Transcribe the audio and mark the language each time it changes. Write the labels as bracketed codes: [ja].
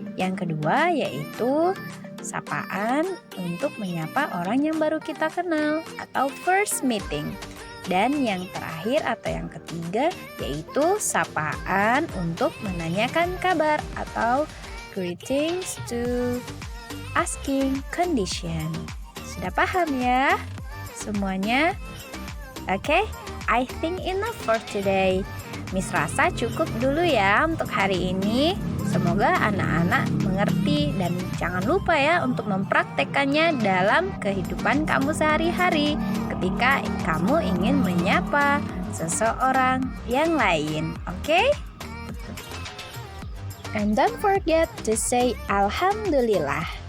[id] Yang kedua yaitu sapaan untuk menyapa orang yang baru kita kenal atau [en] first meeting. [id] Dan yang terakhir atau yang ketiga yaitu sapaan untuk menanyakan kabar atau [en] greetings to asking condition. [id] Sudah paham ya semuanya? [en] Oke, I think enough for today. [id] Miss rasa cukup dulu ya untuk hari ini. Semoga anak-anak mengerti dan jangan lupa ya untuk mempraktekkannya dalam kehidupan kamu sehari-hari ketika kamu ingin menyapa seseorang yang lain. Oke? [en] And don't forget to say Alhamdulillah.